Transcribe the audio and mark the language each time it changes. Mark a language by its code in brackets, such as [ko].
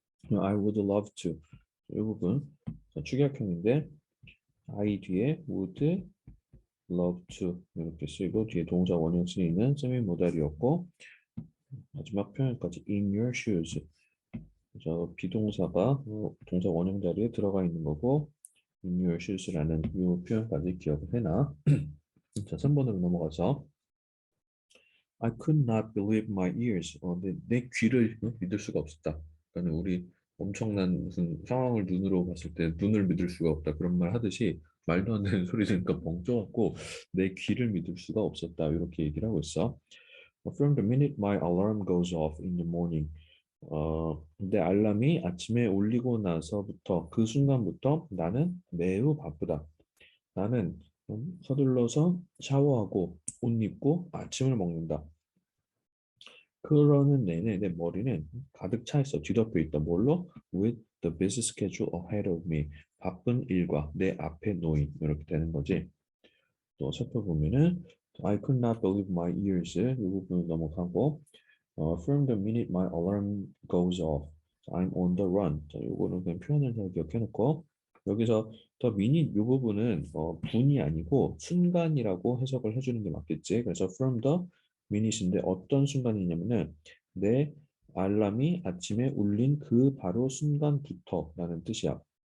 [en] I would love to [ko] 이 부분 자, 축약형인데 I 뒤에 would love to 이렇게 쓰이고 뒤에 동사 원형 쓰이는 세미 모달이었고 마지막 표현까지 [en] in your shoes [ko] 그래서 비동사가 동사 원형 자리에 들어가 있는 거고 in your shoes라는 이 표현까지 기억을 해놔. 자, 3번으로 넘어가서 [en] I could not believe my ears. [ko] 내 귀를 믿을 수가 없었다. 그러니까 우리 엄청난 무슨 상황을 눈으로 봤을 때 눈을 믿을 수가 없다. 그런 말 하듯이 말도 안 되는 소리 들으니까 멍청하고 내 귀를 믿을 수가 없었다. 이렇게 얘기를 하고 있어. [en] From the minute my alarm goes off in the morning. [ko] 내 알람이 아침에 울리고 나서부터 그 순간부터 나는 매우 바쁘다. 나는 서둘러서 샤워하고 옷 입고 아침을 먹는다. 그러는 내내 내 머리는 가득 차 있어. 뒤덮여 있다. 뭘로? [en] With the busy schedule ahead of me. [ko] 바쁜 일과 내 앞에 놓인 이렇게 되는 거지. 또 살펴보면은 [en] I could not believe my ears [ko] 이 부분 넘어가고 [en] from the minute my alarm goes off I'm on the run. [ko] 자, 요거는 그냥 표현을 잘 기억해 놓고 여기서 더 minute 이 부분은 분이 아니고 순간이라고 해석을 해주는 게 맞겠지. 그래서 from the minute인데 어떤 순간이냐면은 내 알람이 아침에 울린 그 바로 순간부터라는 뜻이야.